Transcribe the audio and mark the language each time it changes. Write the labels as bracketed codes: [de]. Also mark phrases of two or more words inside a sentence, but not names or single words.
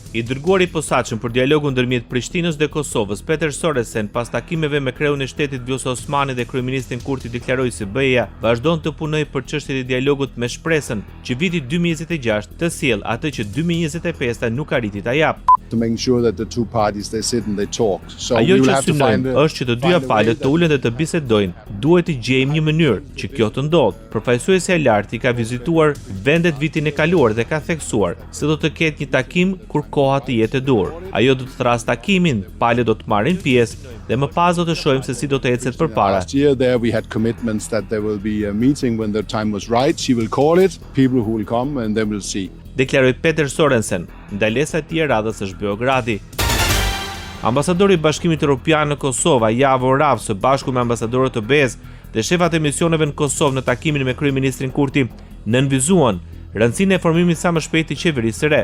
[sq] I dërguari i posaçëm për dialogun ndërmjet Prishtinës dhe Kosovës, Peter Sorensen, pas takimeve me kreun e shtetit Vjosa Osmani dhe kryeministrin Kurti, deklaroi se BE-ja vazhdon të punojë për çështjet e dialogut me shpresën që viti 2026 të sjellë atë që 2025 nuk arriti ta jap. [en] To make sure that the two parties they sit and they talk. So [sq] Ajo [en] we will [sq] që [en] have to find [sq] synojmë është që të dyja palët të ulen dhe të bisedojnë. Duhet të gjejmë një mënyrë që kjo të ndodhë. Përfaqësuesi i lartë ka vizituar vendet vitin e kaluar dhe ka theksuar se do të ketë një takim kur koha të jetë e dur. Ajo do të thrasë takimin, palët do të marrin pjesë dhe më pas do të shohim se si do të ecet përpara. [en] Last year there we had commitments that there will be a meeting when the time was right. She will call it, people who will come and then we'll see. [sq] Deklaroi Peter Sorensen. Ndalesa e tij e radhës është Beogradi. Ambasadori i Bashkimit Evropian në Kosovë, Javo Rav, së bashku me ambasadorët të BE-s dhe shefat e misioneve në Kosovë në takimin me kryeministrin Kurti, nënvizuan rëndësinë e formimit sa më shpejt të qeverisë së re.